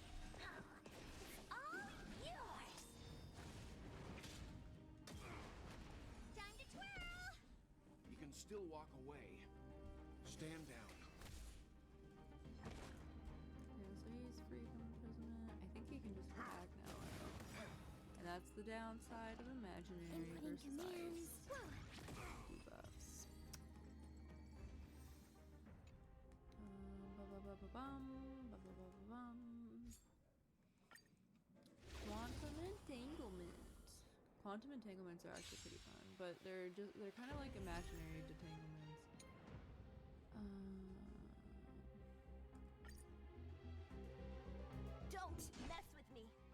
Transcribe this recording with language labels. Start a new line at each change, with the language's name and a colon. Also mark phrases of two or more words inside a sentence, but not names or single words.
English: Oh, it's all yours! Time to twirl! You can still walk away. Stand down. Yeah, so he's free from imprisonment. I think he can just attack now. And that's the downside of imaginary Inputting versus commands. ice Whoa. debuffs. Ba-ba-ba-ba-bum, ba-ba-ba-ba-bum. Quantum entanglement. Quantum entanglements are actually pretty fun, but they're kind of like imaginary detanglements. Don't mess with me!